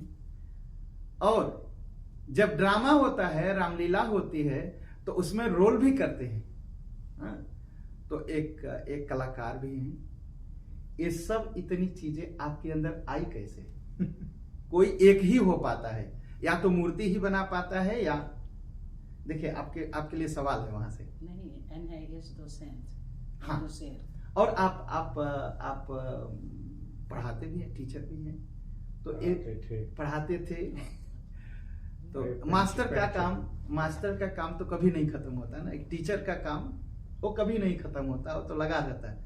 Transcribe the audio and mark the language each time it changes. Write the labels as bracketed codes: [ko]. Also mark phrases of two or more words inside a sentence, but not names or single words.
[hns] और जब ड्रामा होता है, रामलीला होती है, तो उसमें रोल भी करते हैं, हाँ, तो एक कलाकार भी हैं। ये सब इतनी चीजें आपके अंदर आई कैसे? कोई एक ही हो पाता है, या तो मूर्ति ही बना पाता है, या देखिए आपके लिए सवाल है वहां से। नहीं, [nl] en hij is docent. [hns] हाँ, doceert. और आप पढ़ाते भी हैं, टीचर भी हैं, तो एक पढ़ाते थे। तो मास्टर का काम तो कभी नहीं खत्म होता ना। एक टीचर का काम वो कभी नहीं खत्म होता, वो तो लगा रहता है।